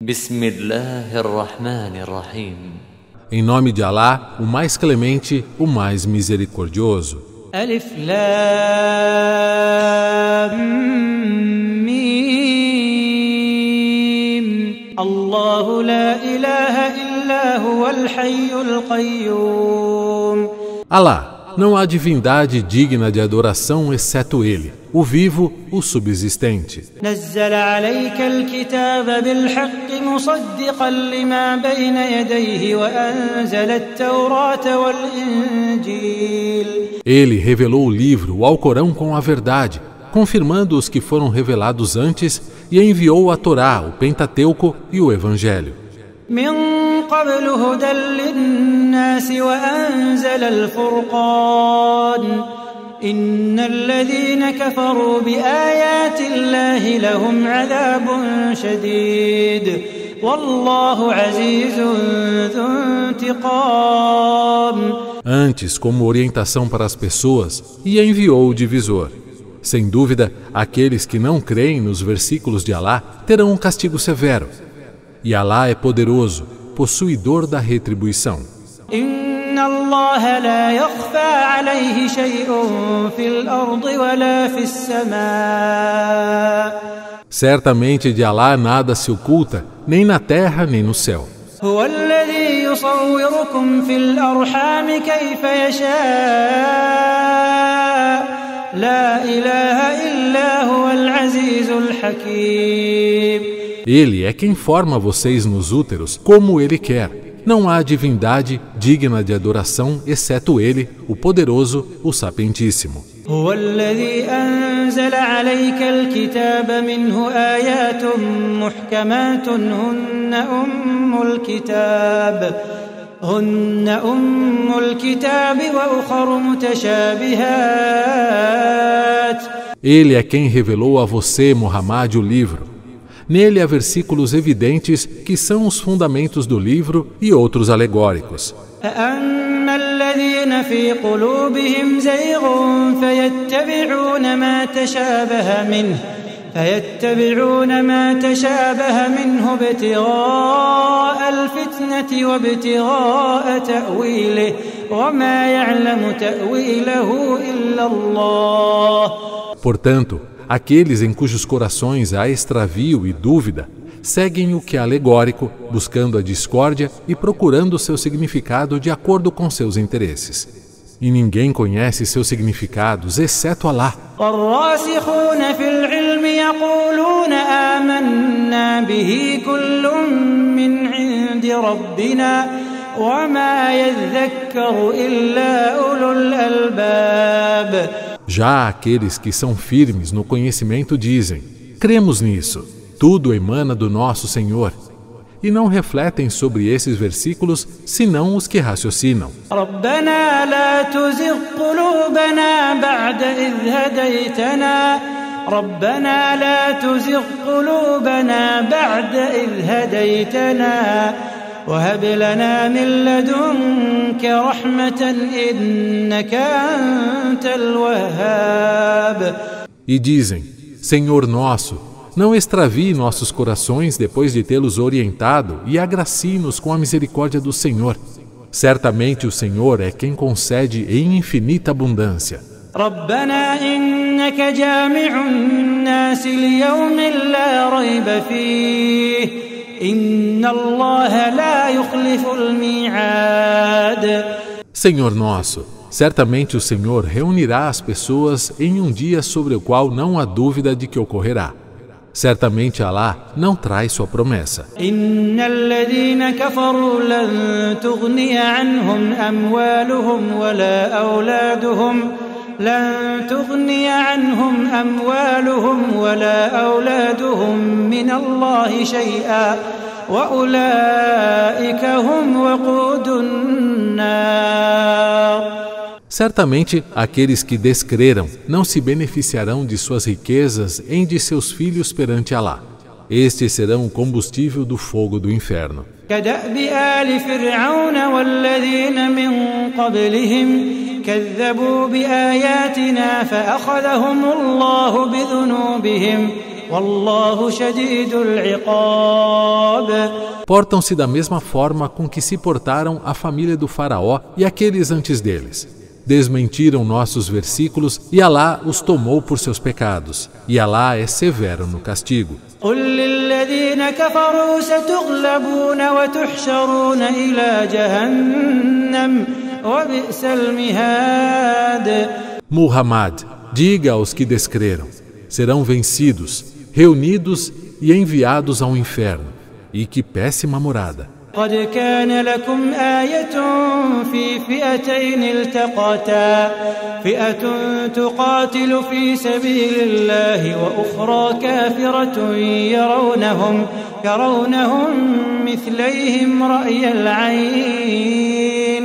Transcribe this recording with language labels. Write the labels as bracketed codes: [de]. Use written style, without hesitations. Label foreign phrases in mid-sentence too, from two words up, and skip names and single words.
[ar] Bismillahirrahmanirrahim. [pt] Em nome de Alá, o mais clemente, o mais misericordioso. [ar] ألف لام ميم. الله لا إله إلا هو الحي القيوم. [pt] Alá, não há divindade digna de adoração exceto Ele, o vivo, o subsistente. [ar] نزل عليك الكتاب بالحق مصدقا لما بين يديه وأنزل التوراة والإنجيل. [pt] Ele revelou o livro, o Alcorão, com a verdade, confirmando os que foram revelados antes, e enviou a Torá, o Pentateuco e o Evangelho. [ar] من قبل هدى للناس وأنزل الفرقان إن الذين كفروا بآيات الله لهم عذاب شديد والله عزيز ذو انتقام. [pt] Antes, como orientação para as pessoas, e enviou o divisor. Sem dúvida, aqueles que não creem nos versículos de Alá terão um castigo severo. E Alá é poderoso, possuidor da retribuição. [ar] إن الله لا يخفى عليه شيء في الأرض ولا في السماء. [pt] Certamente de Alá nada se oculta, nem na terra nem no céu. [ar] هو الذي يصوركم في الأرحام كيف يشاء لا إله إلا هو العزيز الحكيم. [pt] Ele é quem forma vocês nos úteros como Ele quer. Não há divindade digna de adoração exceto Ele, o poderoso, o sapientíssimo. [ar] هو الذي أنزل عليك الكتاب منه آيات محكمات هن أم الكتاب وأخر متشابهات. [pt] Ele é quem revelou a você, Muhammad, o livro. Nele há versículos evidentes que são os fundamentos do livro e outros alegóricos. [ar] أما الذين في قلوبهم زيغ فيتبعون ما تشابه منه ابتغاء الفتنة وابتغاء تأويله وما يعلم تأويله إلا الله. [pt] Portanto, aqueles em cujos corações há extravio e dúvida, seguem o que é alegórico, buscando a discórdia e procurando seu significado de acordo com seus interesses. E ninguém conhece seus significados, exceto Alá. [ar] والراسخون في العلم يقولون آمنا به كل من عند ربنا وما يذكر إلا أولو الألباب. [pt] Já aqueles que são firmes no conhecimento dizem: cremos nisso, tudo emana do nosso Senhor. E não refletem sobre esses versículos senão os que raciocinam. [ar] ربنا لا تزغ قلوبنا بعد إذ هديتنا وهب لنا من لدنك رحمة إنك أنت الوهاب. [pt] E dizem: Senhor nosso, não extravie nossos corações depois de tê-los orientado e agracie-nos com a misericórdia do Senhor. Certamente o Senhor é quem concede em infinita abundância. [ar] ربنا إنك جامع الناس ليوم لا ريب فيه إن الله لا يخلف الميعاد. [pt] Senhor nosso, certamente o Senhor reunirá as pessoas em um dia sobre o qual não há dúvida de que ocorrerá. Certamente Alá não traz sua promessa. [ar] إن الذين كفروا لن تغني عنهم أموالهم ولا أولادهم من الله شيئا وأولئك هم وقود النار. [pt] Certamente, aqueles que descreram não se beneficiarão de suas riquezas em de seus filhos perante Alá. Estes serão o combustível do fogo do inferno. [ar] كدأب آل فرعون والذين من قبلهم كذبوا بآياتنا فأخذهم الله بذنوبهم والله شديد العقاب. [pt] Portam-se da mesma forma com que se portaram a família do faraó e aqueles antes deles. Desmentiram nossos versículos e Alá os tomou por seus pecados. E Alá é severo no castigo. [ar] قل للذين كفروا ستغلبون وتحشرون إلى جهنم وبئس المهاد. [pt] Muhammad, diga aos que descreram, serão vencidos, reunidos e enviados ao inferno. E que péssima morada. [ar] قد كان لكم آية في فئتين التقتا فئة تقاتل في سبيل الله وأخرى كافرة يرونهم مثليهم رأي العين.